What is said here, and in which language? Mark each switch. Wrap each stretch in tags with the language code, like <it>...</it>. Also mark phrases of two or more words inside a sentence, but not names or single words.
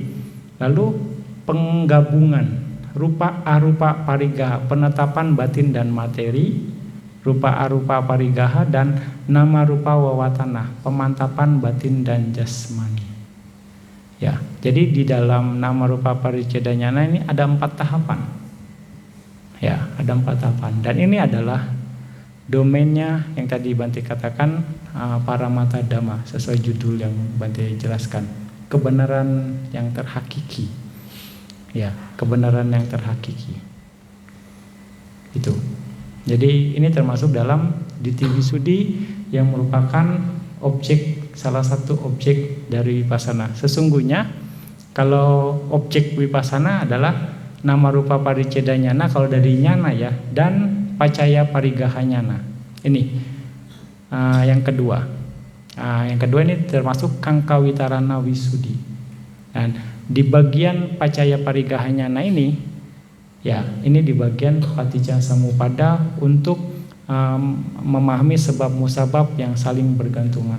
<id>Lalu penggabungan</id> <pi>rupa arupa parigaha,</pi> <id>penetapan batin dan materi,</id> <pi>rupa arupa parigaha</pi> <id>dan</id> <pi>nama rupa wawatana,</pi> <id>pemantapan batin dan jasmani. Ya, jadi di dalam</id> <pi>nama rupa paticca jnana</pi> <id>ini ada 4 tahapan. Ya, ada 4 tahapan. Dan ini adalah domainnya yang tadi Bante katakan</id> <pi>Paramata Dhamma,</pi> <id>sesuai judul yang Bante jelaskan, kebenaran yang terhakiki. Ya, kebenaran yang terhakiki. Itu. Jadi ini termasuk dalam</id> <pi>Ditthi Wisuddhi</pi> <id>yang merupakan salah satu objek dari vipassana. Sesungguhnya kalau objek vipassana adalah</id> <pi>nama rupa paticca jnana</pi> <id>kalau dari nyana ya, dan</id> <pi>pacaya parigaha nyana.</pi> <id>Ini yang kedua. Yang kedua ini termasuk</id> <pi>Kangkawitarana Wisuddhi.</pi> <id>Dan di bagian</id> <pi>pacaya parigaha nyana</pi> <id>ini ya, ini di bagian</id> <pi>paticca samuppada</pi> <id>untuk memahami sebab musabab yang saling bergantungan.</id>